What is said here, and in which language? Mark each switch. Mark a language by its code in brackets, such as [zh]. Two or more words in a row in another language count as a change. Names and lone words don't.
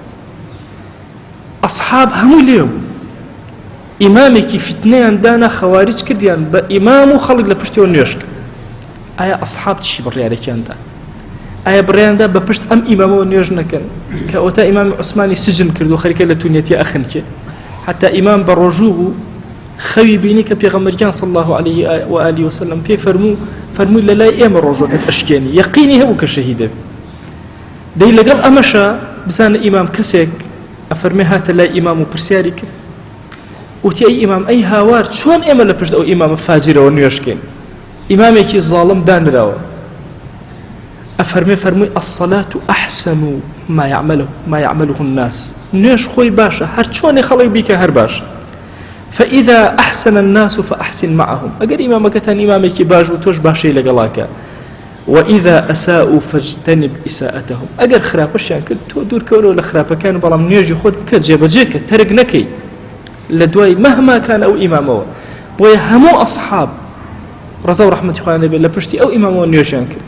[ckb] ئەسحاب هەموو لێو ئیمامێکی فتنەیان دانا خەواریج کردیان بە ئیمام و خەڵک لە پشتیەوە نوێژ کرد. ئایا ئەسحاب چی بڕیارێکیاندا؟ ئایا بڕیاندا بە پشت ئەم ئیمامەوە نوێژ نەکەن کە ئەوتا ئیمامی عوسمانی سجن کرد و خەریکە لە تونێتی ئەخنکێ، حتا ئیمام بە ڕۆژوو بوو خەوی بینی کە پێغەمبەریان [ar] صلی الله عليه وآله وسلم [ckb] پێی فەرمووی لە لای ئێمە ڕۆژەکەت ئەشکێنی، یەقینی هەبوو کە شەهیدە. دەی لەگەڵ ئەمەشە بزانە ئیمام کەسێک ئەفەرمێ هاتە لای ئیمام و پرسیاری کرد، وتی ئەی ئیمام ئەی هاوار چۆن ئێمە لە پشت ئەو ئیمامە فاجرەوە نوێژکەین؟ ئیمامێکی زاڵم دانراوە. فەرمووی [ar] الصلاة أحسن ما يعمله الناس، [ckb] نوێژ خۆی باشە، هەر چۆنێ خەڵک بیکە هەر باشە. [ar] فإذا أحسن الناس فأحسن معهم، [ckb] ئەگەر ئیمامەکەتان ئیمامێکی باش و تۆش باشەی لەگەڵاکە. [ar] وإذا أساءوا فاجتنب إساءتهم، [ckb] ئەگەر خراپەشیان کرد تۆ دوورکەورەوە لە خراپەکان، بەڵام نوێژی خۆت بکە، جێبەجێکە، تەرک نەکەی لە دوای [ar] مەهما کان [ckb] ئەو ئیمامەوە. بۆیە هەموو ئەسحاب ڕەزا و ڕەحمەتی خوای لێبێ لە پشتی ئەو ئیمامەوە نوێژیان کرد.